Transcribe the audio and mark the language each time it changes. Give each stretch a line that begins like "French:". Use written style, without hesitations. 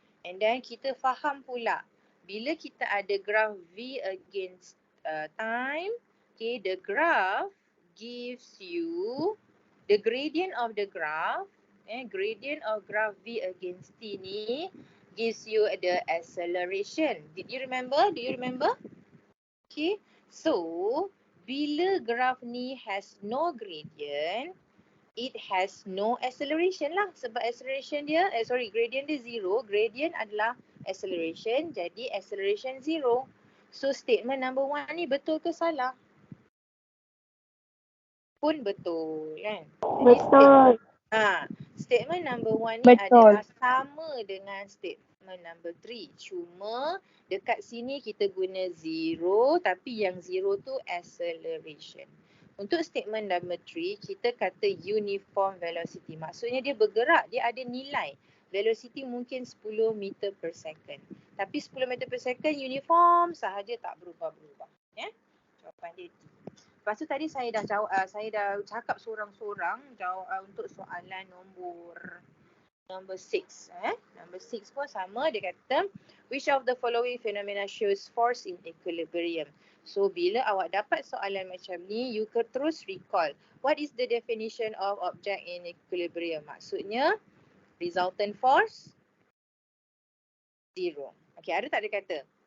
English: And then
Malay: kita faham pula bila kita ada
English: graph V against time, okay, the graph gives you the gradient of the graph, gradient of graph V against T ni gives you the acceleration. Did you remember? Do you remember? Okay. So,
Malay: bila
English: graph ni has no gradient, it has no acceleration lah.
Malay: Sebab acceleration dia, gradient dia 0. Gradient adalah acceleration. Jadi acceleration 0.
English: So statement number 1
Malay: ni betul ke salah? Pun betul kan? Betul. Statement number 1 ni Betul. adalah sama dengan statement number 3. Cuma dekat sini kita guna 0 tapi yang 0 tu acceleration. Untuk statement number 3, kita kata uniform velocity. Maksudnya dia bergerak, dia ada nilai. Velocity mungkin 10 meter per second. Tapi 10 meter per second uniform sahaja, tak berubah-berubah. Ya? Jawapan dia D. Lepas tu tadi saya dah cakap sorang-sorang untuk soalan nombor 6.
English: Number 6
Malay: pun sama, dia kata
English: which of the following phenomena shows force in equilibrium.
Malay: So bila awak dapat soalan macam ni,
English: you can
Malay: terus recall.
English: What is the definition of object in equilibrium?
Malay: Maksudnya resultant force zero. Okay, ada tak dia kata?